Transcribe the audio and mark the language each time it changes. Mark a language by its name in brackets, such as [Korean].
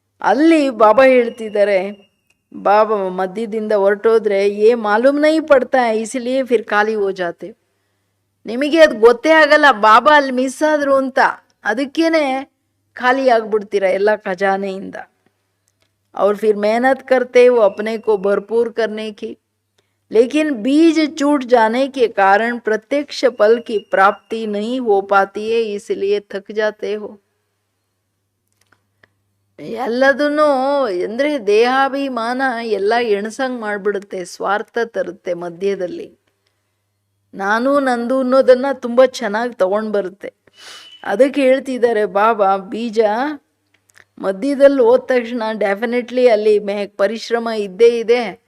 [Kannada] ಅಲ್ಲಿ ಬಾಬಾ ಹೇಳ್ತಿದ್ದಾರೆ, ಬಾಬಾ ಮಧ್ಯದಿಂದ ಹೊರಟೋದ್ರೆ [Hindi] ಏ ಮಾಲೂಮ್ ನೈ ಪಡ್ತಾ ಇಸಲಿಯೇ ಫಿರ್ ಖಾಲಿ ಹೋ ಜಾತೆ. [Kannada] ನಿಮಗೆ ಅದು ಗೊತ್ತೇ ಆಗಲ್ಲ ಬಾಬಾ ಅಲ್ಲಿ ಮಿಸ್ ಆದ್ರು ಅಂತ, ಅದಕ್ಕೇನೆ ಖಾಲಿ ಆಗ್ಬಿಡ್ತೀರ ಎಲ್ಲ ಖಜಾನೆಯಿಂದ. [Hindi] और फिर मेहनत करते वो अपने को भरपूर करने की, लेकिन बीज छूट जाने के कारण प्रत्यक्ष फल की प्राप्ति नहीं हो पाती है, इसलिए थक जाते हो। [Kannada] ಎಲ್ಲದನ್ನು ಅಂದ್ರೆ ದೇಹಾಭಿಮಾನ ಎಲ್ಲ ಎಣಸಂಗ್ ಮಾಡ್ಬಿಡುತ್ತೆ, ಸ್ವಾರ್ಥ ತರುತ್ತೆ ಮಧ್ಯದಲ್ಲಿ. ನಾನು ನಂದು ಅನ್ನೋದನ್ನ ತುಂಬ ಚೆನ್ನಾಗಿ ತಗೊಂಡು ಬರುತ್ತೆ. ಅದಕ್ಕೆ ಹೇಳ್ತಿದ್ದಾರೆ ಬಾಬಾ, ಬೀಜ ಮಧ್ಯದಲ್ಲಿ ಹೋದ ತಕ್ಷಣ ಡೆಫಿನೆಟ್ಲಿ ಅಲ್ಲಿ ಪರಿಶ್ರಮ ಇದ್ದೇ ಇದೆ.